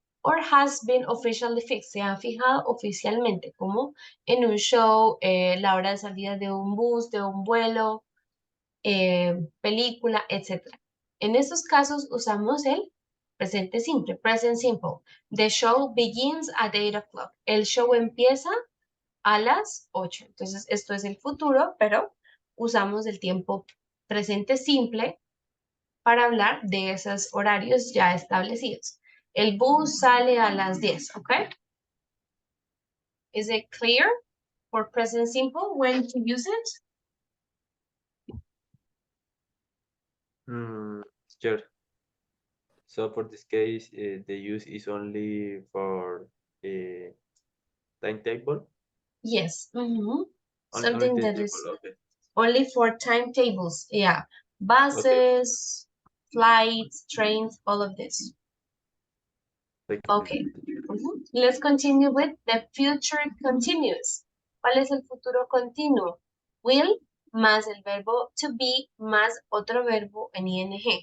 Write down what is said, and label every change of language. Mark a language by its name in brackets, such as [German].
[English] Or has been officially fixed, [Spanish] se ha fijado oficialmente, como en un show, la hora de salida de un bus, de un vuelo, película, etc. En estos casos usamos el presente simple, present simple. [English] The show begins at 8 o'clock. [Spanish] El show empieza a las 8. Entonces, esto es el futuro, pero usamos el tiempo presente simple para hablar de esos horarios ya establecidos. El bus sale a las 10, ¿ok? [English] Is it clear for present simple when to use it? Sure. So for this case, the use is only for a timetable. Yes. Only Something that timetable. is Okay. only for timetables. Yeah. Buses, flights, trains, all of this. Okay. Let's continue with the future continuous. [Spanish] ¿Cuál es el futuro continuo? Will más el verbo to be más otro verbo en ing.